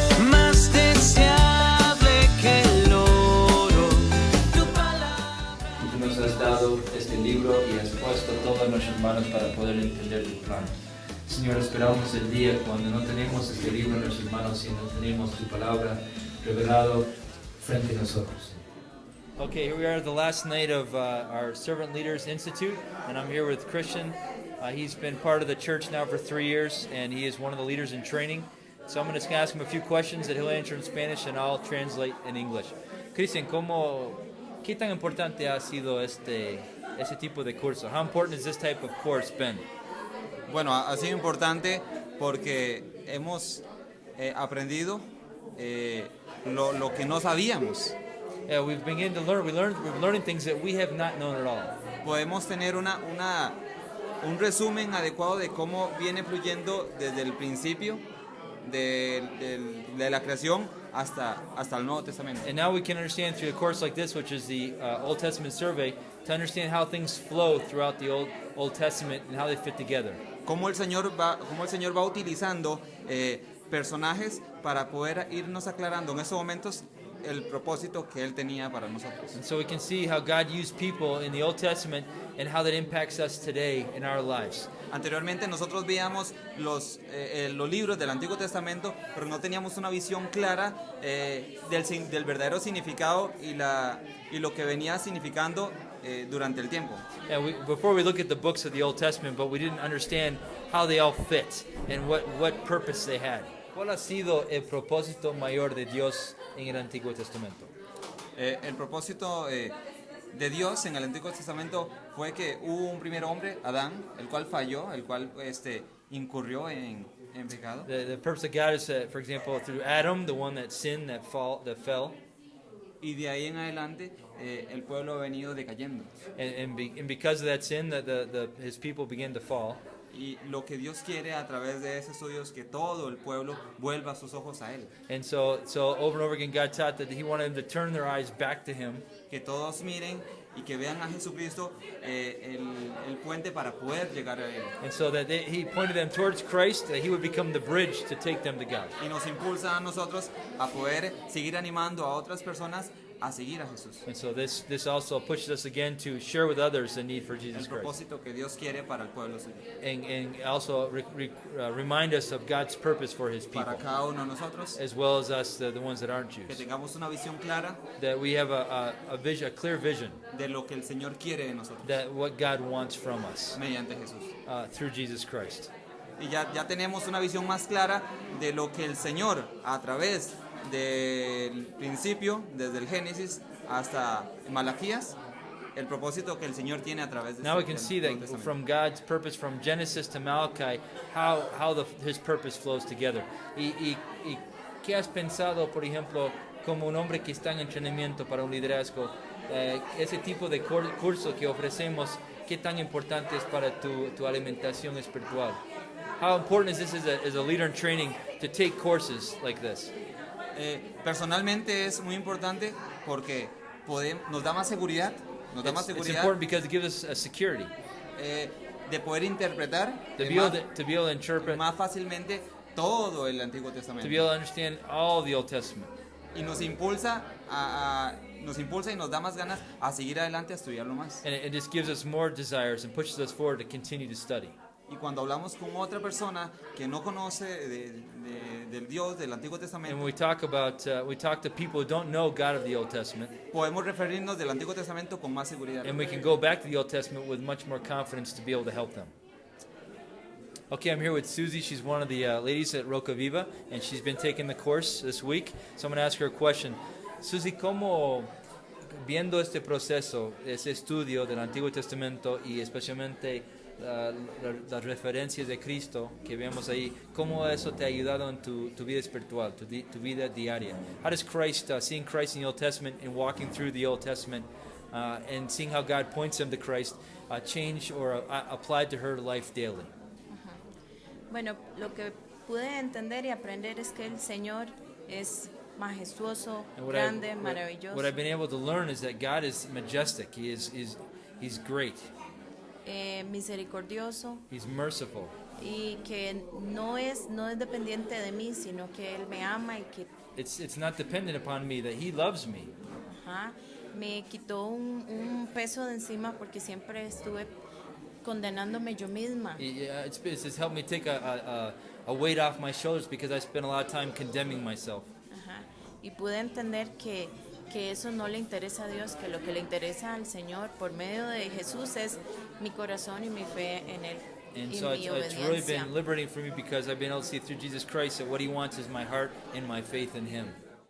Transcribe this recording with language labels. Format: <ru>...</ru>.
<es>Más deseable que el oro, tu palabra. Tú nos has dado este libro y has puesto todas nuestras manos para poder entender tu plan. Señor, esperamos el día cuando no tenemos este libro en nuestras manos y no tenemos tu palabra revelado frente a nosotros.</es> <en>Okay, here we are at the last night of our Servant Leaders Institute, and I'm here with Christian. He's been part of the church now for 3 years, and he is one of the leaders in training. So I'm going to ask him a few questions that he'll answer in Spanish, and I'll translate in English.</en> <es>Christian, ¿qué tan importante ha sido ese tipo de curso?</es> <en>How important has this type of course been?</en> <es>Bueno, ha sido importante porque hemos aprendido lo que no sabíamos.</es> <en>Yeah, we've begun to learn. We're learning things that we have not known at all.</en> <es>Podemos tener un resumen adecuado de cómo viene fluyendo desde el principio de la creación hasta el Nuevo Testamento.</es> <en>And now we can understand through a course like this, which is the Old Testament survey, to understand how things flow throughout the Old Testament and how they fit together.</en> <es>Cómo el Señor va utilizando personajes para poder irnos aclarando en esos momentos el propósito que Él tenía para nosotros.</es> <en>And so we can see how God used people in the Old Testament and how that impacts us today in our lives.</en> <es>Anteriormente nosotros veíamos los libros del Antiguo Testamento, pero no teníamos una visión clara del verdadero significado y lo que venía significando durante el tiempo.</es> <en>And before we look at the books of the Old Testament, but we didn't understand how they all fit and what purpose they had.</en> <es>¿Cuál ha sido el propósito mayor de Dios en el Antiguo Testamento? El propósito de Dios en el Antiguo Testamento fue que hubo un primer hombre, Adán, el cual falló, el cual incurrió en pecado.</es> <en>The purpose of God is, for example, through Adam, the one that sinned, that fell.</en> <es>Y de ahí en adelante el pueblo ha venido decayendo.</es> <en>And because of that sin, his people began to fall.</en> <es>Y lo que Dios quiere a través de ese estudio es que todo el pueblo vuelva sus ojos a Él.</es> <en>And so over and over again, God taught that He wanted them to turn their eyes back to Him.</en> <es>Que todos miren y que vean a Jesucristo el puente para poder llegar a Él.</es> <en>And so that He pointed them towards Christ, that He would become the bridge to take them to God.</en> <es>Y nos impulsa a nosotros a poder seguir animando a otras personas a seguir a Jesús.</es> <en>And so this also pushes us again to share with others the need for Jesus</en> <es>El propósito que Dios quiere para el pueblo suyo.</es> <en>And also remind us of God's purpose for His people,</en> <es>Para cada uno de nosotros,</es> <en>as well as us, the ones that aren't</en> <es>que</es> <en>Jews.</en> <es>tengamos una visión clara</es> <en>That we have a clear vision</en> <es>de lo que el Señor quiere de nosotros,</es> <en>that what God wants from us</en> <es>mediante Jesús.</es> <en>through Jesus Christ.</en> <es>Y ya tenemos una visión más clara de lo que el Señor, a través del principio, desde el Génesis hasta Malaquías, el propósito que el Señor tiene a través de</es> <en>Now we can see that from God's purpose, from Genesis to Malachi, how His purpose flows together.</en> <es>Y ¿qué has pensado, por ejemplo, como un hombre que está en entrenamiento para un liderazgo, ese tipo de curso que ofrecemos, qué tan importante es para tu alimentación espiritual?</es> <en>How important is this as a leader in training to take courses like this?</en> <es>Personalmente es muy importante porque nos da más seguridad,</es> <en>It's important because it gives us a security</en> <es>de poder interpretar</es> <en>to be able to interpret,</en> <es>más fácilmente todo el Antiguo</es> <en>to be</en> <es>Testamento.</es> <en>able to understand all the Old Testament.</en> <es>Y nos impulsa y nos da más ganas a seguir adelante, a estudiarlo más.</es> <en>And it just gives us more desires and pushes us forward to continue to study.</en> <es>Y cuando hablamos con otra persona que no conoce del Dios del Antiguo</es> <en>And</en> <es>Testamento,</es> <en>when we talk to people who don't know God of the Old Testament,</en> <es>podemos referirnos del Antiguo Testamento con más seguridad.</es> <en>and we can go back to the Old Testament with much more confidence to be able to help them. Okay, I'm here with Susie. She's one of the ladies at Roca Viva, and she's been taking the course this week. So I'm going to ask her a question.</en> <es>Susie, ¿cómo, viendo este proceso, ese estudio del Antiguo Testamento y especialmente las referencias de Cristo que vemos ahí, cómo eso te ha ayudado en tu vida espiritual, tu vida diaria?</es> <en>How does Christ, seeing Christ in the Old Testament and walking through the Old Testament and seeing how God points them to Christ, change or apply to her life daily?</en> <es>Bueno, lo que pude entender y aprender es que el Señor es majestuoso, grande, maravilloso.</es> <en>What I've been able to learn is that God is majestic. He's great.</en> <es>Misericordioso,</es> <en>He's merciful.</en> <es>y que no es dependiente de mí, sino que Él me ama y que</es> <en>It's not dependent upon me, that He loves me.</en> <es>me quitó un peso de encima porque siempre estuve condenándome yo misma.</es> <en>It's helped me take a weight off my shoulders because I spent a lot of time condemning myself.</en> <es>Y pude entender que eso no le interesa a Dios, que lo que le interesa al Señor por medio de Jesús es mi corazón y mi fe en Él.</es> <en>And</en> <es>y</es> <en>so</en> <es>mi</es> <en>it's really</en> <es>obediencia.</es> <en>been liberating for me because I've been able to see through Jesus Christ that what He wants is my heart and my faith in Him.</en>